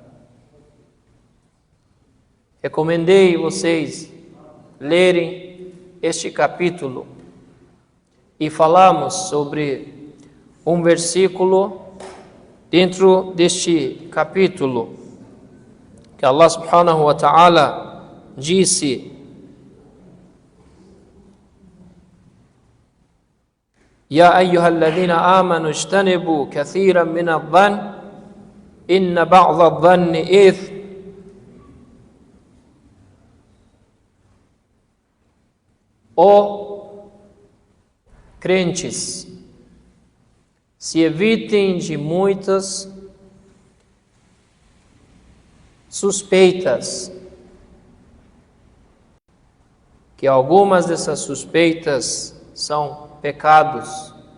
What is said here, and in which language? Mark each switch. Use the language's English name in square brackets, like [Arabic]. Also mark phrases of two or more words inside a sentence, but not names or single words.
[Portuguese] Recomendei vocês lerem este capítulo e falamos sobre um versículo dentro deste capítulo que [Arabic] الله سبحانه وتعالى [Portuguese] disse: [Arabic] يا أيها الذين آمنوا اجتنبوا كثيرا من الظن إن بعض الظن إثم. [Portuguese] Ó crentes, se evitem de muitas suspeitas, que algumas dessas suspeitas são pecados.